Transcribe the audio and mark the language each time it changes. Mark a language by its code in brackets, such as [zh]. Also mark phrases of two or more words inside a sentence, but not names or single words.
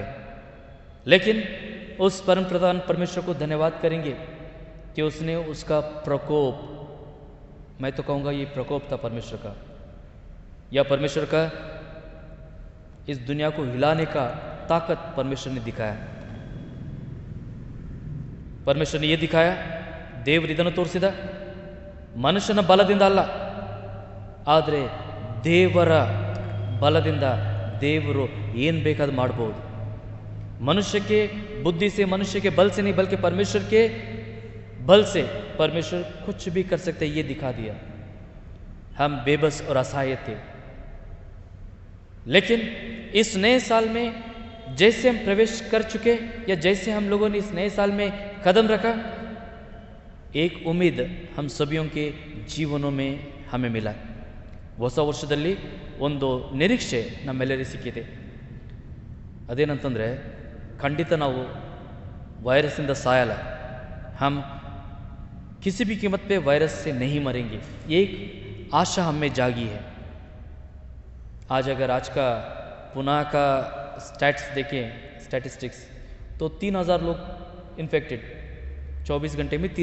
[hi] लेकिन उस परम प्रधान परमेश्वर को धन्यवाद करेंगे कि उसने उसका प्रकोप, मैं तो कहूँगा ये प्रकोप था परमेश्वर का, या परमेश्वर का इस दुनिया को हिलाने का ताकत परमेश्वर ने दिखाया. परमेश्वर ने ये दिखाया, [kn] ದೇವರು ಇದನ್ನು ತೋರಿಸಿದ, ಮನುಷ್ಯನ ಬಲದಿಂದ ಅಲ್ಲ, ಆದರೆ ದೇವರ ಬಲದಿಂದ ದೇವರು ಏನು ಬೇಕಾದ್ರೂ ಮಾಡ್ಬೋದು. [hi] मनुष्य के बुद्धि से, मनुष्य के बल से नहीं, बल्कि परमेश्वर के बल से परमेश्वर कुछ भी कर सकते, ये दिखा दिया. हम बेबस और असहाय थे, लेकिन इस नए साल में जैसे हम प्रवेश कर चुके, या जैसे हम लोगों ने इस नए साल में कदम रखा, एक उम्मीद हम सभी के जीवनों में हमें मिला. [kn] ಹೊಸ ವರ್ಷದಲ್ಲಿ ಒಂದು ನಿರೀಕ್ಷೆ ನಮ್ಮೆಲ್ಲರಿಗೂ ಸಿಕ್ಕಿದೆ. ಅದೇನಂತಂದರೆ, ಖಂಡಿತ ನಾವು [hi] वायरस सायला, हम किसी भी कीमत पे वायरस से नहीं मरेंगे. एक आशा हम में जागी है. आज अगर आज का पुणे का स्टैट्स देखें, स्टैटिस्टिक्स, तो 3000 लोग इन्फेक्टेड 24 घंटे में।